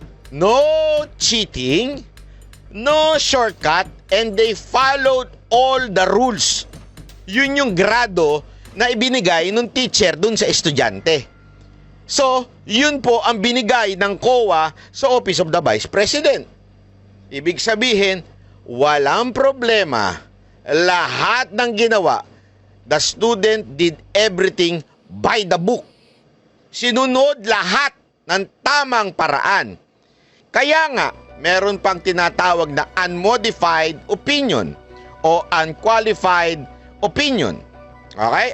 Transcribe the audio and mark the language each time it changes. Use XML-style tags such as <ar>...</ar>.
<en>No cheating, no shortcut, and they followed all the rules.</en> <tl>Yun yung grado na ibinigay ng teacher dun sa estudyante. So, yun po ang binigay ng COA sa Office of the Vice President. Ibig sabihin, walang problema. Lahat ng ginawa,</tl> <en>the student did everything by the book.</en> <tl>Sinunod lahat ng tamang paraan. Kaya nga, meron pang tinatawag na unmodified opinion o unqualified opinion. Okay?</tl>